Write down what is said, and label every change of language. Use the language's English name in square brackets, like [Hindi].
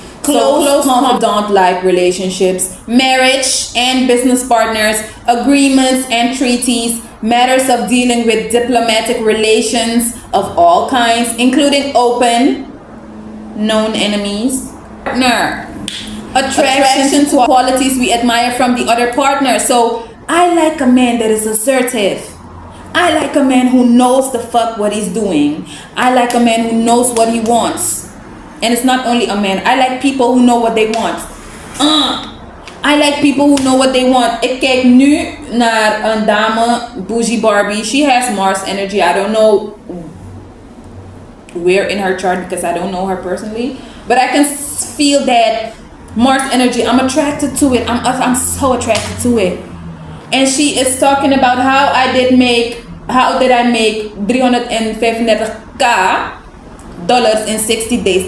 [English] Close confidant-like relationships, marriage and business partners, agreements and treaties, matters of dealing with diplomatic relations of all kinds, including open, known enemies, partner, attraction to qualities we admire from the other partner. So I like a man that is assertive. I like a man who knows the fuck what he's doing. I like a man who knows what he wants. And it's not only a man. I like people who know what they want. I like people who know what they want. [Dutch] Ik kijk nu naar een dame, Bougie Barbie. [English] She has Mars energy. I don't know where in her chart because I don't know her personally. But I can feel that Mars energy. I'm attracted to it. I'm so attracted to it. And she is talking about how did I make 335k dollars in 60 days.